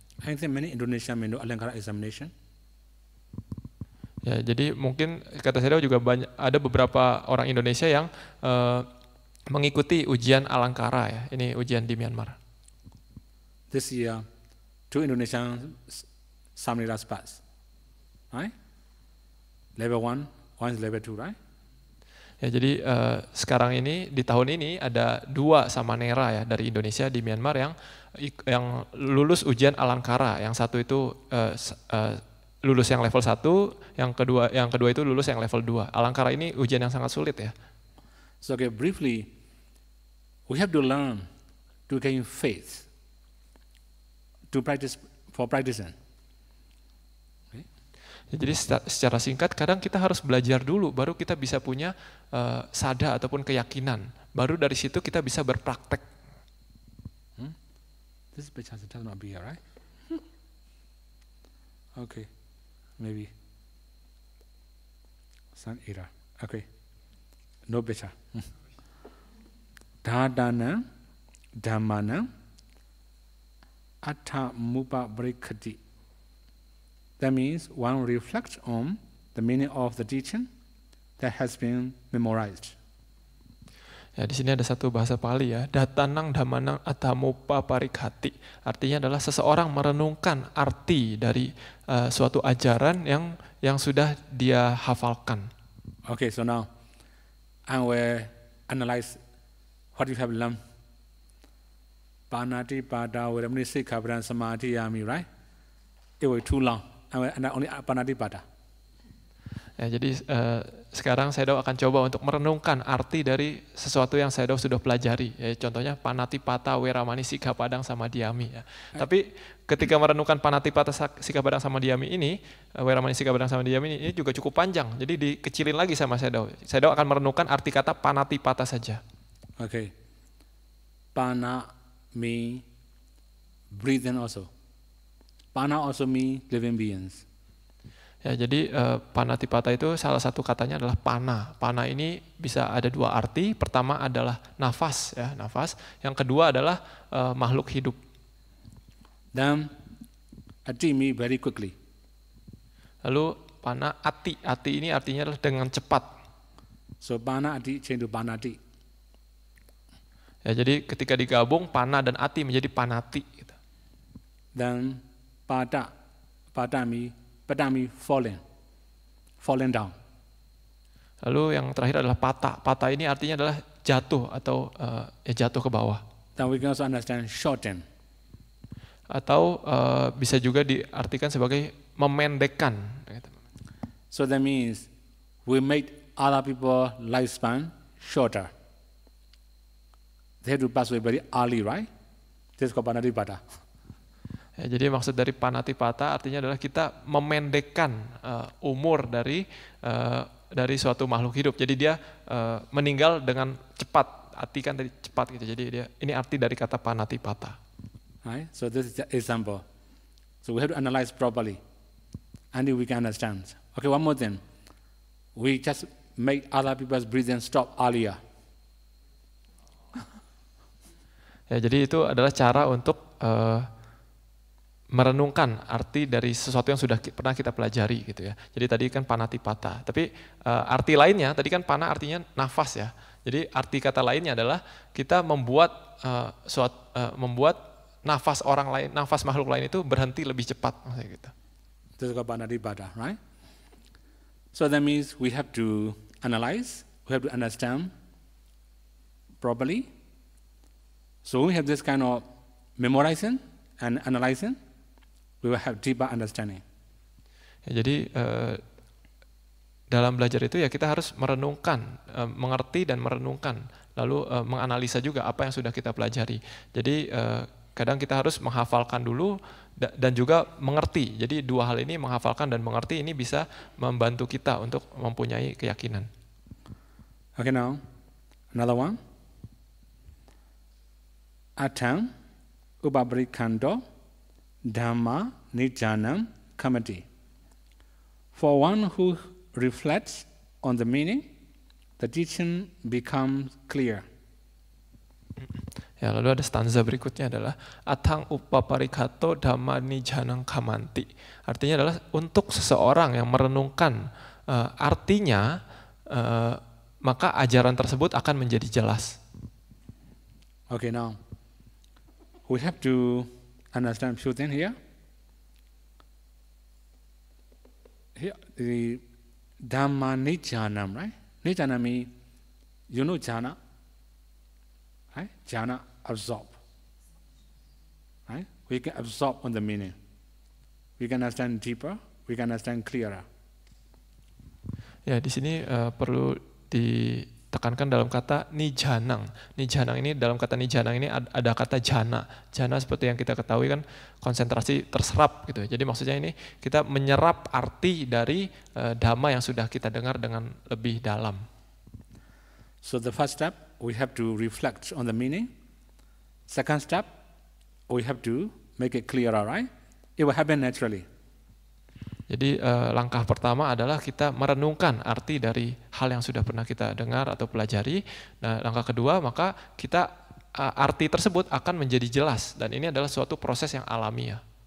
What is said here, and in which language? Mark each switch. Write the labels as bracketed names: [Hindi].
[English] I think many Indonesian may know Alangkara examination. [Indonesian] Ya, jadi mungkin kata saya juga ada beberapa orang Indonesia yang mengikuti ujian Alangkara ya. Ini ujian di Myanmar. [English] This year, 2 Indonesian Samniras pass, right? Level 1, one is level 2, right? [Indonesian] Ya, jadi sekarang ini di tahun ini ada 2 Samanera ya dari Indonesia di Myanmar yang lulus ujian Alangkara. Yang satu itu lulus yang level 1, yang kedua itu lulus yang level 2. Alangkara ini ujian yang sangat sulit ya. [English] So okay, briefly, we have to learn to gain faith, to practice for practicing. Okay? [Indonesian] Ya, jadi secara singkat, kadang kita harus belajar dulu, baru kita bisa punya sada ataupun keyakinan. Baru dari situ kita bisa berpraktek. [English] This picture does not be here, right? Okay, maybe some error. Okay. No better. [Pali] Dhadana Dhammana Atta Mupa Brikati. [English] That means one reflects on the meaning of the teaching that has been memorized. [Indonesian] Ya, di sini ada satu bahasa Pali ya, [Pali] datanang dhamanang athamupa parikhati. [Indonesian] Artinya adalah seseorang merenungkan arti dari suatu ajaran yang sudah dia hafalkan. [English] Okay, so now I will analyze what you have learned. [Pali] Panati pada Veramani Sikkhapadang Samadhiyami, [English] right? It will be too long. I will only Panati pada. [Indonesian] Ya, jadi sekarang Sayadaw akan coba untuk merenungkan arti dari sesuatu yang Sayadaw sudah pelajari. Ya, contohnya [Pali] Panatipata Veramani Sikkhapadang Samadhiyami. [Indonesian] Ya. Tapi ketika merenungkan [Pali] Panatipata Sikkhapadang Samadhiyami [Indonesian] ini, [Pali] Veramani Sikkhapadang Samadhiyami [Indonesian] ini juga cukup panjang. Jadi dikecilin lagi sama Sayadaw. Sayadaw akan merenungkan arti kata Panatipata saja. [English] Okay. Pana mean breathing also. Pana also mean living beings. [Indonesian] Ya, jadi panatipata itu salah satu katanya adalah pana. Pana ini bisa ada dua arti. Pertama adalah nafas, ya, nafas. Yang kedua adalah makhluk hidup. [English] Then ati mean very quickly. [Indonesian] Lalu pana ati. Ati ini artinya adalah dengan cepat. [English] So pana ati change to panati. [Indonesian] Ya, jadi ketika digabung pana dan ati menjadi panati. Gitu. [English] Then pada mean falling down. [Indonesian] Lalu yang terakhir adalah pata. Pata ini artinya adalah jatuh atau jatuh ke bawah. [English] Then we can also understand shorten. [Indonesian] Atau bisa juga diartikan sebagai memendekkan. [English] So that means we make other people lifespan shorter. They have to pass away very early, right? This is called panatipata. [Indonesian] Ya, jadi maksud dari panatipata artinya adalah kita memendekkan umur dari suatu makhluk hidup. Jadi dia meninggal dengan cepat. Arti kan dari cepat gitu. Jadi ini arti dari kata panatipata. [English] Right? So this is the example. So we have to analyze properly, and then we can understand. Okay, one more thing. We just make other people's breathing stop earlier. [Indonesian] Ya, jadi itu adalah cara untuk merenungkan arti dari sesuatu yang sudah pernah kita pelajari gitu ya. Jadi tadi kan panatipata, tapi arti lainnya tadi kan pana artinya nafas ya. Jadi arti kata lainnya adalah kita membuat membuat nafas orang lain, nafas makhluk lain itu berhenti lebih cepat gitu. [English] This is called panatipata, right? So that means we have to analyze, we have to understand properly. So we have this kind of memorizing and analyzing. We will have deeper understanding. [Indonesian] Ya, jadi dalam belajar itu ya kita harus merenungkan, mengerti dan merenungkan, lalu menganalisa juga apa yang sudah kita pelajari. Jadi kadang kita harus menghafalkan dulu dan juga mengerti. Jadi dua hal ini, menghafalkan dan mengerti, ini bisa membantu kita untuk mempunyai keyakinan. [English] Okay, now another one. [Pali] Atang upabrikando Dhamma Nijanam Kamati. [English] For one who reflects on the meaning, the teaching becomes clear. [Indonesian] Ya, lalu ada stanza berikutnya adalah [Pali] Atang upaparikato dhamma nijanam kamanti. [Indonesian] Artinya adalah untuk seseorang yang merenungkan artinya, maka ajaran tersebut akan menjadi jelas. [English] Okay, now we have to understand few things here. Here, the Dhamma Nijanam, right? Nijanam means, you know jhana, right? Jhana, absorb, right? We can absorb on the meaning. We can understand deeper, we can understand clearer. [Indonesian] Ya, di sini perlu ditekankan dalam kata nijanang. Nijanang ini, dalam kata nijanang ini ada kata jana. Jana seperti yang kita ketahui kan konsentrasi terserap gitu. Jadi maksudnya ini kita menyerap arti dari dhamma yang sudah kita dengar dengan lebih dalam. [English] So the first step, we have to reflect on the meaning. Second step, we have to make it clearer, right? It will happen naturally. [Indonesian] Jadi langkah pertama adalah kita merenungkan arti dari hal yang sudah pernah kita dengar atau pelajari. Nah, langkah kedua, maka kita arti tersebut akan menjadi jelas, dan ini adalah suatu proses yang alamiah.